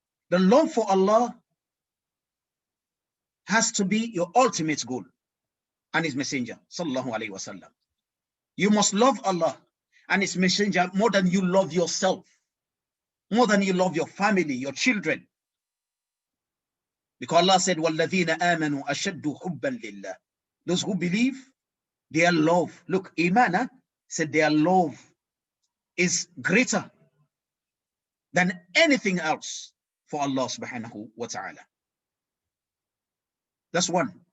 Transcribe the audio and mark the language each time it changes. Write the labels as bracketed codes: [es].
[en] The love for Allah has to be your ultimate goal, and His messenger, sallallahu alayhi wa sallam. You must love Allah and His messenger more than you love yourself, more than you love your family, your children. Because Allah said, [ar] وَالَّذِينَ آمَنُوا أَشَدُّ حُبًّا لِلَّهِ. [en] Those who believe, their love, look, Iman said their love is greater than anything else for Allah subhanahu wa ta'ala. That's one.